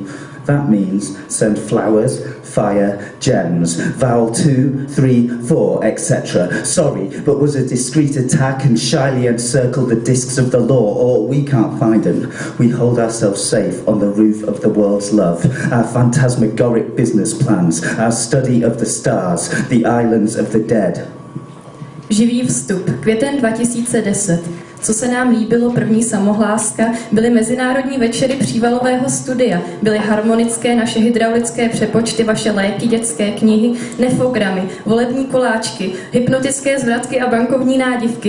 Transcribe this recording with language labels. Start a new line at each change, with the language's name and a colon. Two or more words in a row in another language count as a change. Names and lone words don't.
English: That means send flowers, fire, gems, vowel 2, 3, 4, etc. Sorry, but was a discreet attack and shyly encircle the discs of the law, or we can't find them. We hold ourselves safe on the roof of the world's love, our phantasmagoric business plans, our study of the stars, the islands of the dead.
Czech: Živý vstup, květen 2010. Co se nám líbilo, první samohláska, byly mezinárodní večery přívalového studia, byly harmonické naše hydraulické přepočty, vaše léky, dětské knihy, nefogramy, volební koláčky, hypnotické zvratky a bankovní nádivky.